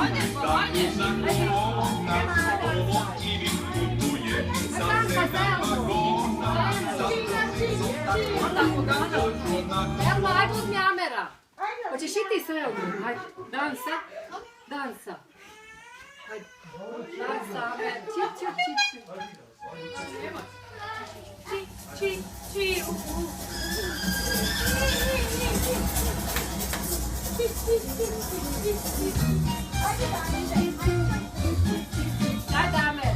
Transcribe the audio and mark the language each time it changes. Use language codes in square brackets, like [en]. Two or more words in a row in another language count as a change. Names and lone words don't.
[bs] Evo, ajde uzmi Amera. Hoćeš i ti sve ovdje? Ajde, dansa. Dansa. Ajde. Dansa, Amer. Čip, čip, čip, čip. Čip, čip, čip. Ajde, Amer.